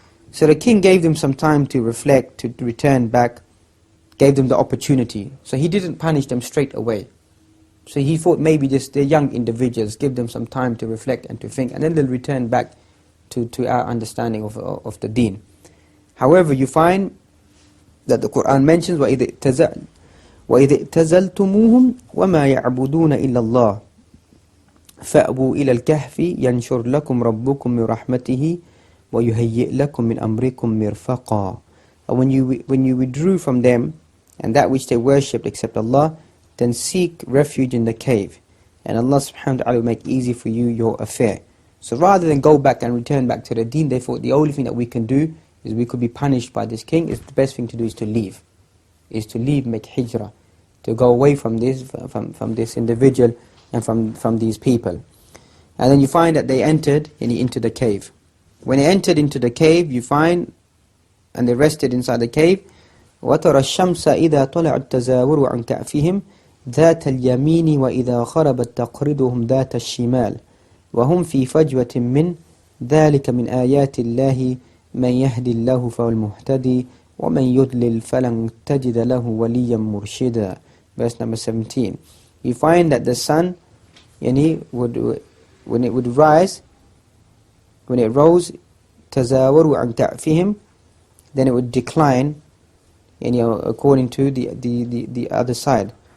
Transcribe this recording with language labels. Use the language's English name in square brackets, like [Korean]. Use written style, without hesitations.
[English] So the king gave them some time to reflect, to return back, gave them the opportunity. So he didn't punish them straight away. So he thought maybe they're young individuals, give them some time to reflect and to think, and then they'll return back to our understanding of the deen. However, you find that the Qur'an mentions [Arabic] وَإِذِ اِتَّزَلْتُمُوهُمْ وَمَا يَعْبُدُونَ إِلَّا اللَّهِ فَأْبُوا إِلَى الْكَهْفِ يَنْشُرْ لَكُمْ رَبُّكُمْ مِنْ رَحْمَتِهِ وَيُهَيِّئْ لَكُمْ مِنْ أَمْرِكُمْ مِرْفَقًا. [English] When you withdrew from them and that which they worshipped except Allah, then seek refuge in the cave, and Allah subhanahu wa ta'ala will make easy for you your affair. So rather than go back and return back to the deen, they thought the only thing that we can do is we could be punished by this king. Is the best thing to do is to leave, make hijrah, to go away from this individual and from these people. And then you find that they entered into the cave. When they entered into the cave, [Arabic] you find, and they rested inside the cave, وَتَرَى الشَّمْسَ إِذَا طَلَعَتْ تَزَاوَرُ عَنْ كَأْفِهِمْ ذَاتَ الْيَمِينِ وَإِذَا خَرَبَتْ تَقْرِضُهُمْ ذَاتَ الشِّمَالِ وَهُمْ فِي فَجْوَةٍ مِّنْ ذَلِكَ مِنْ آيَاتِ اللَّهِ مَنْ يَهْدِ اللَّهُ فَهُوَ الْمُهْتَدِي وَمَنْ يُضْلِلْ فَلَنْ تَجِدَ لَهُ وَلِيًّا مُرْشِدًا. [English] Verse number 17. You find that the sun, when it would rise, when it rose, [Arabic] تَزَاوَرُوا عَنْ كَأْفِهِمْ, [English] then it would decline, according to the other side.